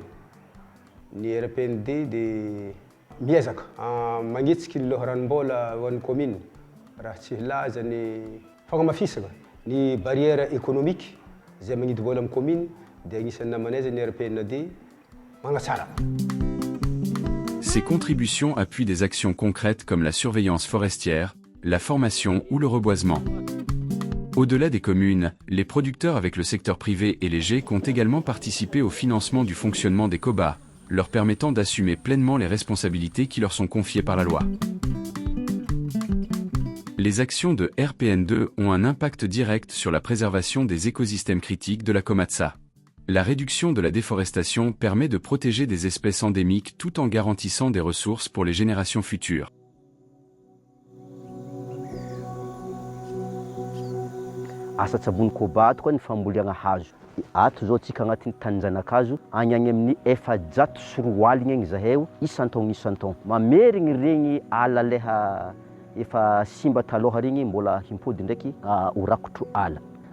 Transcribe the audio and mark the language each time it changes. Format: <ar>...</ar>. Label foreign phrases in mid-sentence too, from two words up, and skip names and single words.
<mg>Ny RPN2 dia miezaka magnitsika ny loharanom-bola ho an'ny commune raha tsy hilaza ny fagnamafisana ny</mg> <fr>barrière économique</fr> <mg>zay magnidy vola amin'ny commune dia agnisan'ny namanay zay ny RPN2 magnatsara.</mg> <fr>Ces contributions appuient des actions concrètes comme la surveillance forestière, la formation ou le reboisement. Au-delà des communes, les producteurs avec le secteur privé et les GEC ont également participé au financement du fonctionnement des Koba, leur permettant d'assumer pleinement les responsabilités qui leur sont confiées par la loi. Les actions de RPN2 ont un impact direct sur la préservation des écosystèmes critiques de la Komatsa. La réduction de la déforestation permet de protéger des espèces endémiques tout en garantissant des ressources pour les générations futures.</fr> <mg>Asa tsabony Koba ato koa ny fambolena hazo. Ato zao tsika agnatin'ny tanin-janakazo agny amin'ny 400 sy 4 aligna igny zahay isan-taogno. Mamerigny regny ala leha efa simba taloha regny mbola himpody ndraiky ho rakotro ala.</mg>